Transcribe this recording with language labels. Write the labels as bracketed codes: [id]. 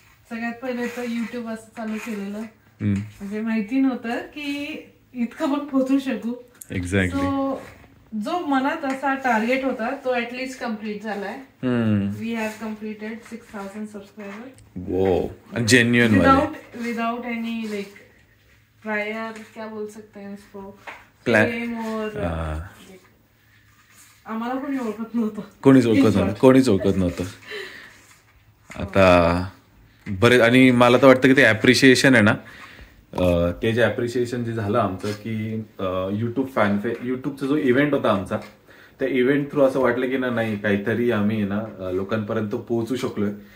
[mr] सगळ्यात पहिले तर युट्यूब असं चालू केलेलं म्हणजे माहिती नव्हतं की इतकं पण पोहोचू शकू. [en] Exactly. [mr] जो मनात असा टार्गेट होता तो ऍटलीस्ट कम्प्लीट झालाय. [en] We have completed 6000 subscriber. [hi] वो genuine [en] without any like prior [hi] क्या बोल सकते हैं इसको [en] Plan. [mr] और आम्हाला कोणी ओळखत नव्हतं. कोणीच ओळखत नव्हतं. आता बरे. आणि मला तर वाटतं की ते ॲप्रिशिएशन आहे ना, ते जे ॲप्रिशिएशन जे झालं आमचं की युट्यूबचा जो इव्हेंट होता आमचा, त्या इव्हेंट थ्रू असं वाटलं की नाही काहीतरी आम्ही ना लोकांपर्यंत पोहोचू शकलोय.